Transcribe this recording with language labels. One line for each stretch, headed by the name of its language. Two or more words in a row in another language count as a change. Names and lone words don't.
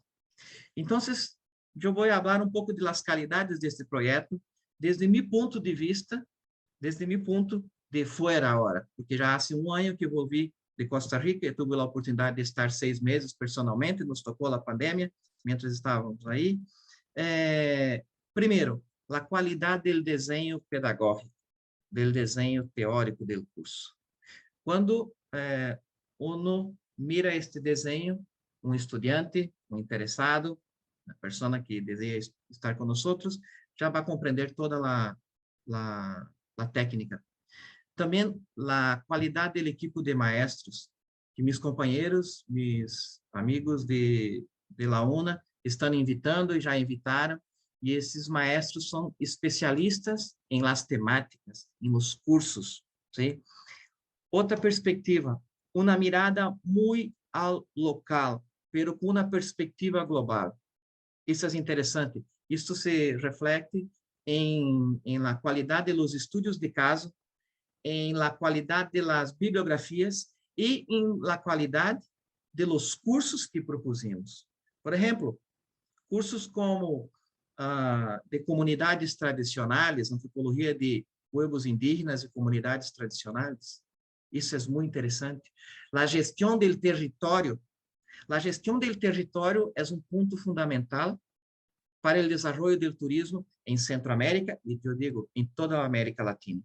Portuguese: Então, eu vou falar um pouco das qualidades deste projeto, desde meu ponto de vista, desde meu ponto de fora agora, porque já há 1 ano que volvi de Costa Rica, eu tive a oportunidade de estar 6 meses personalmente, nos tocou a pandemia, mientras estávamos aí. Primeiro, a qualidade do desenho pedagógico, do desenho teórico do curso. Quando
Spanish: uno mira
Portuguese: este desenho, um estudante, um interessado, a pessoa que deseja estar conosco, já vai compreender toda a técnica. Também a qualidade do
Spanish: equipo de maestros,
Portuguese: que meus companheiros, meus amigos de La UNA estão invitando e já invitaram, e esses maestros são especialistas em
Spanish: las temáticas,
Portuguese: em
Spanish: los cursos.
Portuguese: ¿Sí? Outra perspectiva, uma mirada muito ao local, pero com uma perspectiva global. Isso é interessante. Isso se reflete em la qualidade dos estudos de caso, em la qualidade das bibliografias,
Spanish: y en la calidad de los cursos que propusimos. Por ejemplo,
Portuguese: cursos como de comunidades tradicionais, antropologia de
Spanish: pueblos indígenas
Portuguese: e comunidades tradicionais. Isso é muito interessante. A gestão do território. A gestão do território é um ponto fundamental para o desenvolvimento do turismo em Centroamérica e, eu digo, em toda a América Latina.